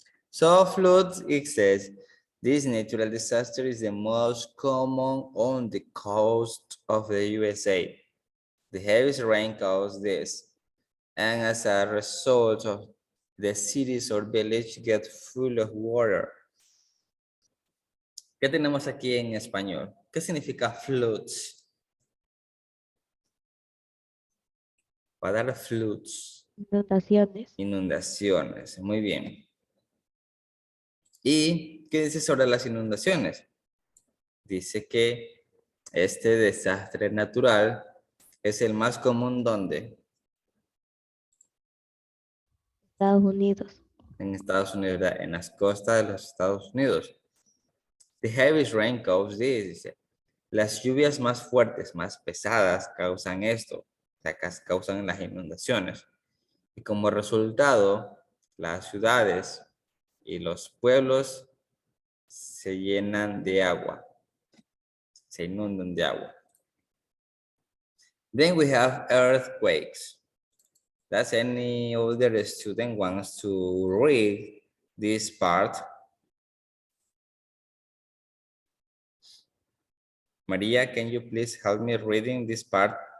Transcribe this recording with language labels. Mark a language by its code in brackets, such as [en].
[en] So floods, it says, this natural disaster is the most common on the coast of the USA. The heavy rain caused this, and as a result of the cities or village get full of water. [es] ¿Qué tenemos aquí en español? ¿Qué significa floods? Para dar floods. Inundaciones. Inundaciones, muy bien. ¿Y qué dice sobre las inundaciones? Dice que este desastre natural es el más común ¿dónde? Estados Unidos. En Estados Unidos, ¿verdad? En las costas de los Estados Unidos. [en] The heavy rain causes this, [es] dice. Las lluvias más fuertes, más pesadas causan esto, o sea, causan las inundaciones. Y como resultado, las ciudades y los pueblos se llenan de agua, se inundan de agua. [en] Then we have earthquakes. Does any other student wants to read this part? Maria, can you please help me reading this part?